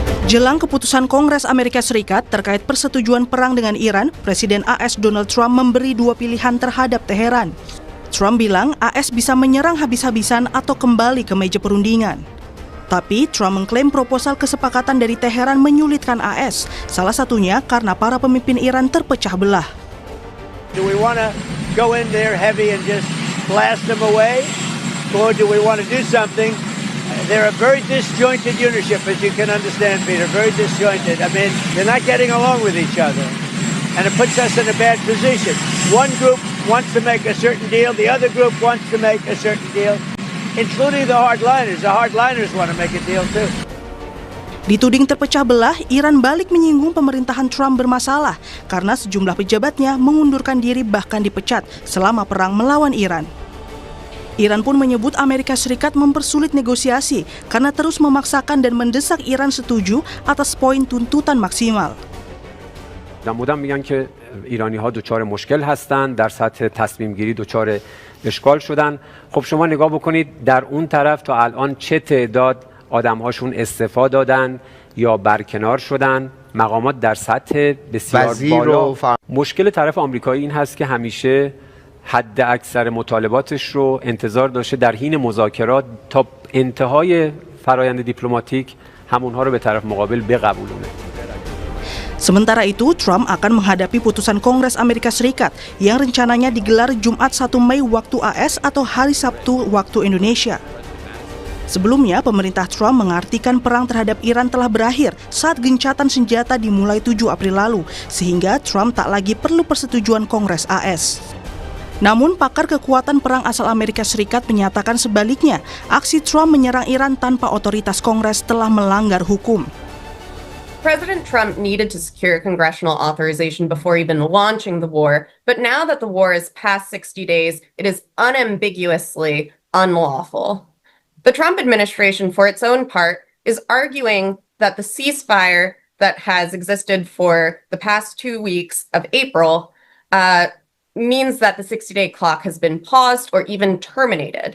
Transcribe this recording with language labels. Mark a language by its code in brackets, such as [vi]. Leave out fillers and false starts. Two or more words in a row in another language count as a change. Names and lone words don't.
[id] Jelang keputusan Kongres Amerika Serikat terkait persetujuan perang dengan Iran, Presiden AS Donald Trump memberi dua pilihan terhadap Teheran. Trump bilang AS bisa menyerang habis-habisan atau kembali ke meja perundingan. Tapi Trump mengklaim proposal kesepakatan dari Teheran menyulitkan AS, salah satunya karena para pemimpin Iran terpecah belah. [en] Do we want to go in there heavy and just blast them away? Or do we want to do something? They're a very disjointed unitship, as you can understand, Peter, very disjointed. I mean, they're not getting along with each other. And it puts us in a bad position. One group wants to make a certain deal, the other group wants to make a certain deal, including the hardliners. The hardliners want to make a deal too. [id] Dituding terpecah belah, Iran balik menyinggung pemerintahan Trump bermasalah karena sejumlah pejabatnya mengundurkan diri bahkan dipecat selama perang melawan Iran. Iran pun menyebut Amerika Serikat mempersulit negosiasi karena terus memaksakan dan mendesak Iran setuju atas poin tuntutan maksimal. [fa] مدام میگن که ایرانی‌ها دچار مشکل هستند، در سطح تصمیم گیری دچار اشکال شدن. خب شما نگاه بکنید در اون طرف تا الان چه تعداد آدم‌هاشون استعفا دادن یا برکنار شدن. مقامات در سطح بسیار بالا. مشکل طرف آمریکایی این هست که همیشه حد اکثر مطالباتش رو انتظار داشته در حین مذاکرات تا انتهای فرایند دیپلماتیک همونها رو به طرف مقابل بقبولونه. [id] Sementara itu, Trump akan menghadapi putusan Kongres Amerika Serikat yang rencananya digelar Jumat 1 Mei waktu AS atau hari Sabtu waktu Indonesia. Sebelumnya, pemerintah Trump mengartikan perang terhadap Iran telah berakhir saat gencatan senjata dimulai 7 April lalu, sehingga Trump tak lagi perlu persetujuan Kongres AS. Namun, pakar kekuatan perang asal Amerika Serikat menyatakan sebaliknya, aksi Trump menyerang Iran tanpa otoritas Kongres telah melanggar hukum. [en] President Trump needed to secure congressional authorization before even launching the war, but now that the war is past 60 days, it is unambiguously unlawful. The Trump administration, for its own part, is arguing that the ceasefire that has existed for the past 2 weeks of April means that the 60-day clock has been paused or even terminated.